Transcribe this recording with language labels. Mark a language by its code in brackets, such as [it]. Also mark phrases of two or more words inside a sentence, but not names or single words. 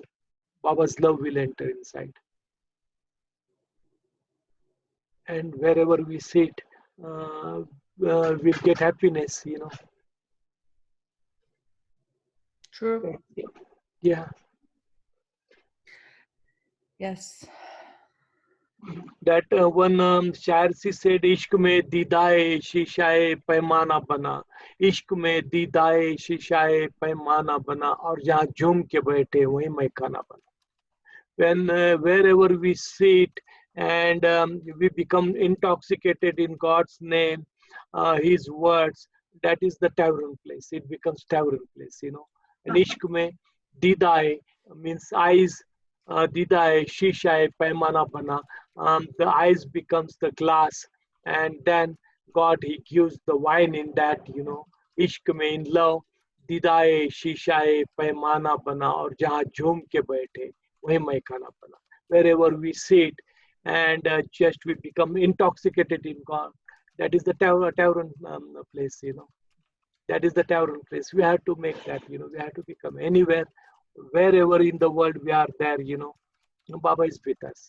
[en] Baba's love will enter inside. And wherever we sit, we'll get happiness, you know. True. Yeah. Yes. That one Sharsi said, [ur] "عشق میں دیدۂ شیشۂ پیمانہ بنا, عشق میں دیدۂ شیشۂ پیمانہ بنا, اور جہاں جھوم کے بیٹھے وہی میخانہ بنا." [en] When wherever we sit and we become intoxicated in God's name, His words, that is the tavern place. It becomes tavern place, you know. And [ur] عشق میں دیدۂ [en] means eyes. [ur] دیدۂ شیشۂ پیمانہ بنا. [en] The eyes becomes the glass, and then God, He gives the wine in that, you know. [ur] عشق میں, [en] in love, [ur] دیدۂ شیشۂ پیمانہ بنا, اور جہاں جھوم کے بیٹھے وہی میخانہ بنا. [en] Wherever we sit and just we become intoxicated in God, that is the tavern place, you know. That is the tavern place. We have to make that, you know. We have to become anywhere, wherever in the world we are there, you know. Baba is with us.